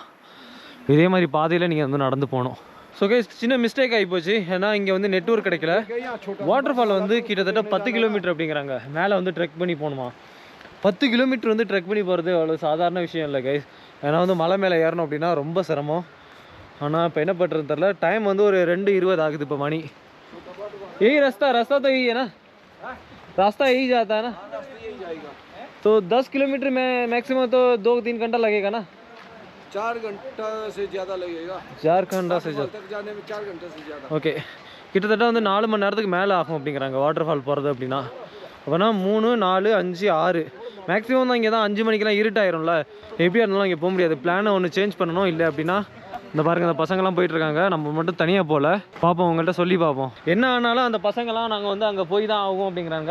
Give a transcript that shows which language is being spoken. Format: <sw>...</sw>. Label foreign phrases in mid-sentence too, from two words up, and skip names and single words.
<ta>இதே மாதிரி பாதையில் நீங்கள் வந்து நடந்து போகணும்.</ta> <en>so guys</en> <ta>சின்ன மிஸ்டேக் ஆகிப்போச்சு, ஏன்னா இங்கே வந்து நெட்வொர்க் கிடைக்கல.</ta> <en>water fall</en> <ta>வந்து கிட்டத்தட்ட 10 கிலோமீட்டர் அப்படிங்கிறாங்க. மேலே வந்து ட்ரெக் பண்ணி போகணுமா. 10 கிலோமீட்டர் வந்து ட்ரெக் பண்ணி போகிறது அவ்வளோ சாதாரண விஷயம் இல்லை கைஸ். ஏன்னா வந்து மலை மேலே ஏறணும் அப்படின்னா ரொம்ப சிரமம். ஆனால் இப்போ என்ன பண்ணுறதுன்னு தெரில. டைம் வந்து ஒரு 2:20 ஆகுது இப்போ மணி.</ta> <hi>यही रास्ता तो यही है ना, रास्ता यही जाता है ना, तो 10 किलोमीटर में मैक्सिमम तो 2-3 घंटा लगेगा ना, 4 घंटा से ज़्यादा लगेगा, 4 घंटा से ज़्यादा तक जाने में 4 घंटे से ज़्यादा.</hi> <ta>ஓகே, கிட்டத்தட்ட வந்து 4 மணி நேரத்துக்கு மேலே ஆகும் அப்படிங்கிறாங்க</ta> <en>water fall</en> <ta>போகிறது அப்படின்னா. அப்போனா 3, 4, 5, 6 மேக்ஸிமம் தான். இங்கே தான் 5 மணிக்கெலாம் இருட்டாயிரும்ல, எப்படியா இருந்தாலும் இங்கே போக முடியாது. பிளானை ஒன்று சேஞ்ச் பண்ணணும். இல்லை அப்படின்னா இந்த பாருங்க அந்த பசங்கள்லாம் போயிட்டுருக்காங்க, நம்ம மட்டும் தனியாக போகல. பார்ப்போம், உங்கள்கிட்ட சொல்லி பார்ப்போம். என்ன ஆனாலும் அந்த பசங்கள்லாம் நாங்கள் வந்து அங்கே போய் தான் ஆகும் அப்படிங்கிறாங்க.</ta>